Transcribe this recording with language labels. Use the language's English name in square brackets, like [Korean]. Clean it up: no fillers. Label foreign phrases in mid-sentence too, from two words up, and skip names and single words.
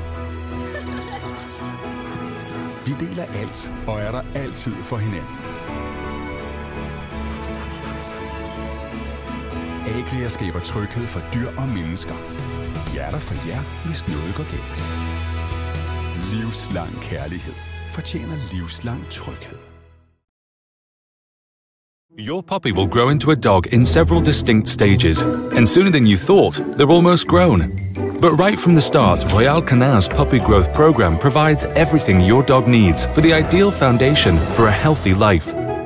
[Danish] Vi deler alt og er der altid for hinanden. Agria skaber tryghed for dyr og mennesker. Vi er der for jer, hvis noget går galt. Livslang kærlighed fortjener livslang tryghed. [English] Your puppy will grow into a dog in several distinct stages, and sooner than you thought, they're almost grown. But right from the start, Royal Canin's puppy growth program provides everything your dog needs for the ideal foundation for a healthy life.